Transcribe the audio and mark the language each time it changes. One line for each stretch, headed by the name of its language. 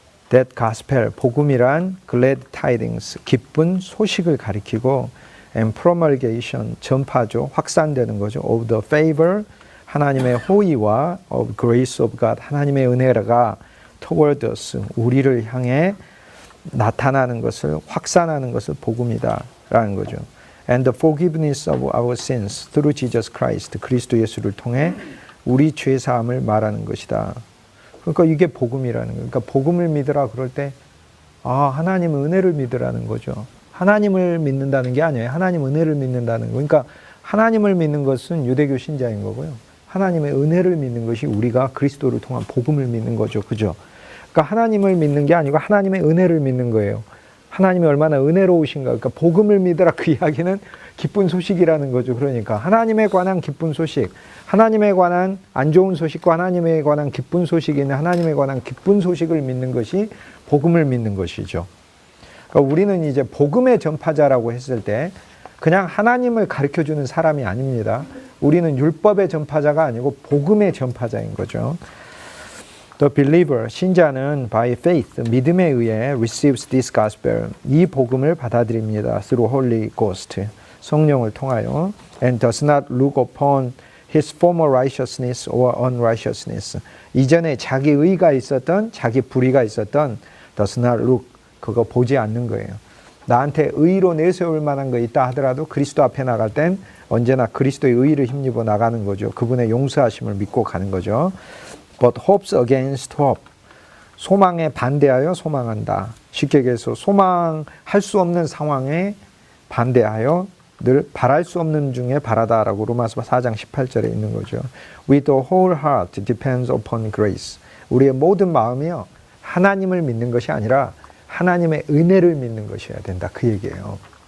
English: That gospel,
Korean: 복음이란
English: glad tidings,
Korean: 기쁜 소식을 가리키고,
English: and promulgation,
Korean: 전파죠, 확산되는 거죠.
English: of the favor,
Korean: 하나님의 호의와
English: of grace of God,
Korean: 하나님의 은혜가
English: toward us,
Korean: 우리를 향해 나타나는 것을, 확산하는 것을 복음이다 라는 거죠.
English: And the forgiveness of our sins through Jesus Christ,
Korean: 그리스도 예수를 통해 우리 죄 사함을 말하는 것이다. 그러니까 이게 복음이라는 거예요. 그러니까 복음을 믿으라 그럴 때, 하나님 은혜를 믿으라는 거죠. 하나님을 믿는다는 게 아니에요. 하나님 은혜를 믿는다는 거. 그러니까 하나님을 믿는 것은 유대교 신자인 거고요. 하나님의 은혜를 믿는 것이 우리가 그리스도를 통한 복음을 믿는 거죠. 그죠? 그러니까 하나님을 믿는 게 아니고 하나님의 은혜를 믿는 거예요. 하나님이 얼마나 은혜로우신가. 그러니까 복음을 믿으라, 그 이야기는 기쁜 소식이라는 거죠. 그러니까 하나님에 관한 기쁜 소식, 하나님에 관한 안 좋은 소식과 하나님에 관한 기쁜 소식이 있는, 하나님에 관한 기쁜 소식을 믿는 것이 복음을 믿는 것이죠. 그러니까 우리는 이제 복음의 전파자라고 했을 때 그냥 하나님을 가르쳐주는 사람이 아닙니다. 우리는 율법의 전파자가 아니고 복음의 전파자인 거죠.
English: The believer,
Korean: 신자는
English: by faith,
Korean: 믿음에 의해
English: receives this gospel,
Korean: 이 복음을 받아들입니다.
English: through Holy Ghost,
Korean: 성령을 통하여.
English: and does not look upon his former righteousness or unrighteousness,
Korean: 이전에 자기 의가 있었던, 자기 불의가 있었던,
English: does not look,
Korean: 그거 보지 않는 거예요. 나한테 의로 내세울 만한 거 있다 하더라도 그리스도 앞에 나갈 땐 언제나 그리스도의 의를 힘입어 나가는 거죠. 그분의 용서하심을 믿고 가는 거죠.
English: But hopes against hope,
Korean: 소망에 반대하여 소망한다. 쉽게 얘기해서 소망할 수 없는 상황에 반대하여 늘 바랄 수 없는 중에 바라다라고 로마서 4장 18절에 있는 거죠.
English: With the whole heart depends upon grace,
Korean: 우리의 모든 마음이요, 하나님을 믿는 것이 아니라 하나님의 은혜를 믿는 것이어야 된다, 그 얘기예요.